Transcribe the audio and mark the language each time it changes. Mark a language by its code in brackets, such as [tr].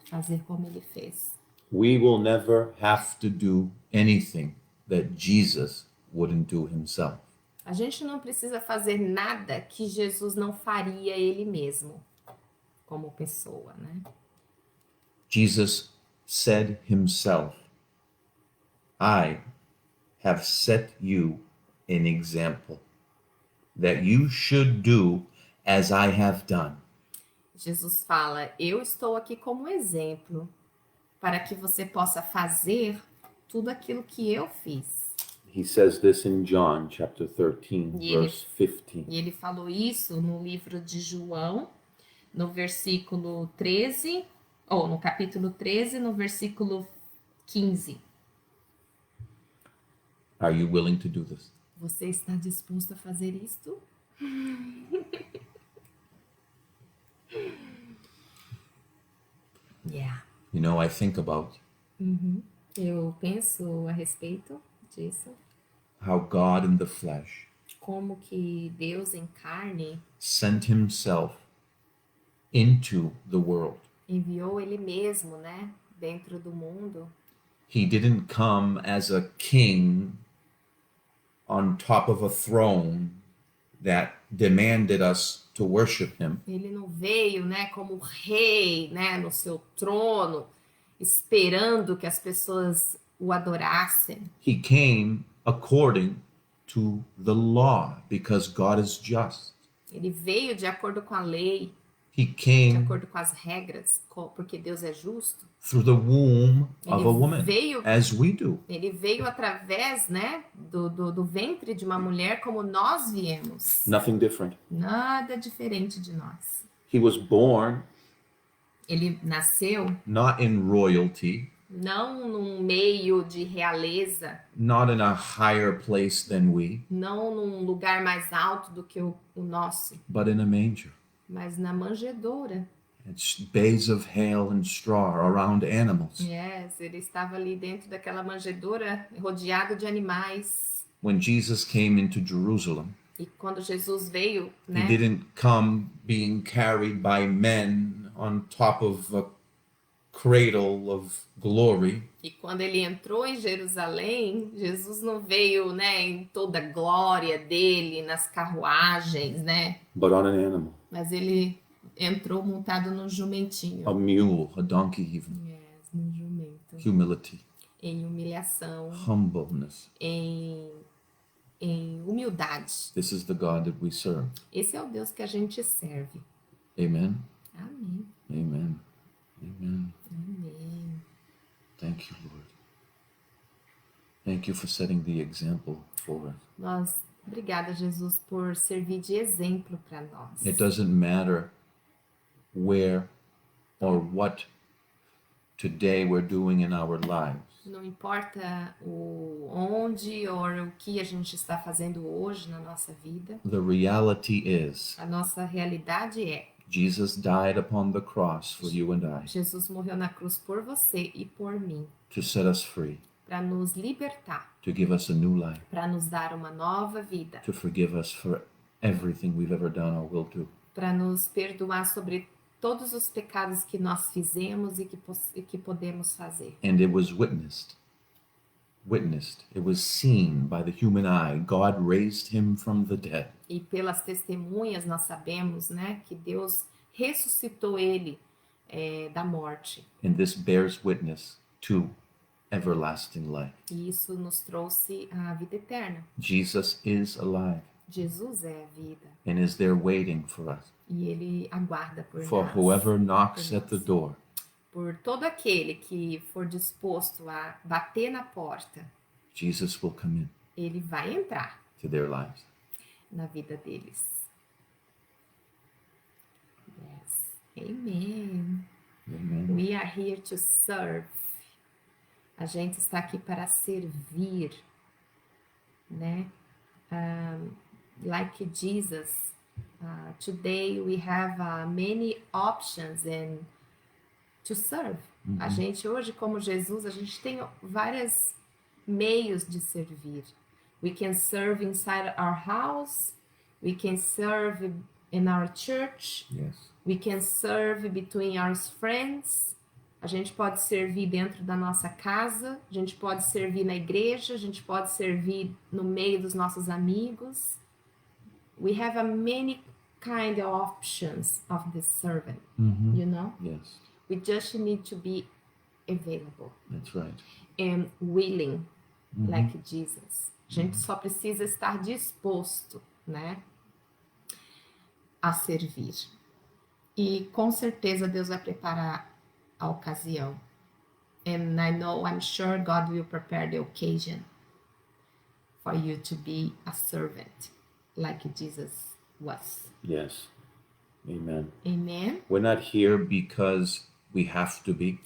[pt] Fazer como ele fez. [en] We will never have to do anything that Jesus wouldn't do himself. [pt] A gente não precisa fazer nada que Jesus não faria ele mesmo, como pessoa, né? [en] Jesus said himself, I have set you an example that you should do as I have done. [pt] Jesus fala: eu estou aqui como exemplo para que você possa fazer tudo aquilo que eu fiz. [en] He says this in John chapter 13, [pt] E ele- [en] verse 15. [pt] E ele falou isso no livro de João, no versículo 13, ou no capítulo 13, no versículo 15. [en] Are you willing to do this? [pt] Você está disposto a fazer isto? [en] Yeah. You know, I think about [pt] Eu penso a respeito disso, [en] how God in the flesh [pt] como que Deus em carne [en] sent himself into the world. [pt] enviou ele mesmo, né, dentro do mundo. [en] He didn't come as a king on top of a throne that demanded us to worship him. [pt] Ele não veio, né, como rei, né, no seu trono, esperando que as pessoas o adorassem. [en] He came according to the law because God is just. [pt] Ele veio de acordo com a lei, [en] He [pt] de [en] came [pt] acordo com as regras, porque Deus é justo. [en] through the womb of a [pt] Ele [en] woman, [pt] veio- [en] as we do. [pt] Ele veio através, né, do ventre de uma mulher como nós viemos. [en] Nothing different. [pt] Nada diferente de nós. [en] He was born [pt] Ele nasceu [en] not in royalty, [pt] não num meio de realeza, [en] not in a higher place than we, [pt] não num lugar mais alto do que o nosso, [en] but in a manger. [pt] mas na manjedoura. [en] It's bales of hay and straw around animals. [pt] Yes, ele estava ali dentro daquela manjedoura, rodeado de animais. [en] When Jesus came into Jerusalem, [pt] E quando Jesus veio, [en] he [pt] né, [en] didn't come being carried by men on top of a cradle of glory. [pt] e quando ele entrou em Jerusalém, Jesus não veio, né, em toda a glória dele, nas carruagens, né, [en] But on an animal, [pt] mas ele entrou montado num jumentinho. [en] a mule, a donkey even. [pt] Yes, num jumento. [en] Humility, [pt] Em humilhação, [en] humbleness. [pt] em humildade. [en] This is the God that we serve. [pt] Esse é o Deus que a gente serve. [en] Amen. [pt] Amém. [en] Amen. Amen. [pt] Amém. [en] Thank you, Lord. Thank you for setting the example for us. [pt] Obrigada, Jesus, por servir de exemplo para nós. [en] It doesn't matter where or what today we're doing in our lives. [pt] Não importa onde ou o que a gente está fazendo hoje na nossa vida. [en] The reality is, [pt] A nossa realidade é: [en] Jesus died upon the cross for you and I [pt] Jesus morreu na cruz por você e por mim, [en] to set us free, [pt] para nos libertar, [en] to give us a new life, [pt] para nos dar uma nova vida, [en] to forgive us for everything we've ever done or will do. [pt] para nos perdoar sobre todos os pecados que nós fizemos e que podemos fazer. [en] And it was witnessed, it was seen by the human eye. God raised him from the dead. [pt] E pelas testemunhas nós sabemos, né, que Deus ressuscitou ele da morte. [en] And this bears witness to everlasting life. [pt] E isso nos trouxe a vida eterna. [en] Jesus is alive [pt] Jesus é a vida. [en] and is there waiting for us. [pt] E ele aguarda por [en] For [pt] nós. [en] whoever knocks at the door, [pt] Por todo aquele que for disposto a bater na porta, [en] Jesus will come in [pt] ele vai entrar [en] to their lives. [pt] na vida deles. [en] Yes. [pt] Amen. [en] Amen. We are here to serve. [pt] A gente está aqui para servir, né? [en] Like Jesus, today we have many options to serve. [pt] A gente hoje, como Jesus, a gente tem vários meios de servir. [en] We can serve inside our house. We can serve in our church. Yes. We can serve between our friends. [pt] A gente pode servir dentro da nossa casa. A gente pode servir na igreja. A gente pode servir no meio dos nossos amigos. [en] We have many kind of options of the servant, you know? Yes. We just need to be available That's right. and willing, like Jesus. [pt] A gente só precisa estar disposto, né, a servir. E com certeza Deus vai preparar a ocasião. [en] And I'm sure God will prepare the occasion for you to be a servant, like Jesus was. Yes. Amen. Amen? We're not here because we have to be.